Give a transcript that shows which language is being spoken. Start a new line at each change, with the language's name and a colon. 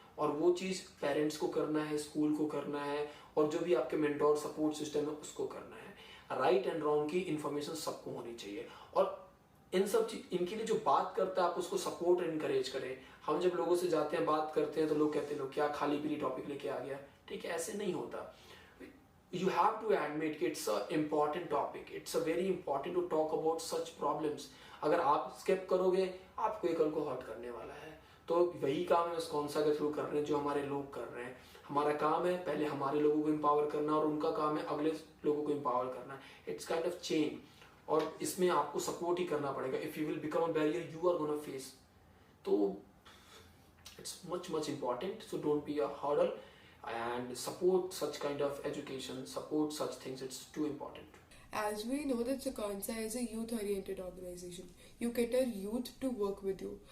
Hindi: और वो चीज़ पेरेंट्स को करना है, स्कूल को करना है, और जो भी आपके मेंटोर सपोर्ट सिस्टम है उसको करना है. राइट एंड रॉन्ग की इन्फॉर्मेशन सबको होनी चाहिए. और इन सब चीज, इनके लिए जो बात करता है आप उसको सपोर्ट और इनकरेज करें. हम जब लोगों से जाते हैं, बात करते हैं, तो लोग कहते हैं लोग क्या खाली पीली टॉपिक लेके आ गया. ठीक है, ऐसे नहीं होता.
English: You have to admit कि it's a important topic. It's a very important to talk about such problems.
Hindi: अगर आप स्किप करोगे, आपको एक कल को हर्ट करने वाला है. तो वही काम हम स्कॉन्सा के थ्रू कर रहे हैं जो हमारे लोग कर रहे हैं। हमारा काम है पहले हमारे लोगों को एम्पावर करना और उनका काम है अगले लोगों को एम्पावर करना।
English: it's kind of chain,
Hindi: और इसमें आपको सपोर्ट ही करना पड़ेगा।
English: If you will become a barrier you are gonna face, तो it's much important, so don't be a hurdle and support such kind of education, support such things, it's too important. As we know that Sakonsa is a youth-oriented organization, you cater youth to work with you.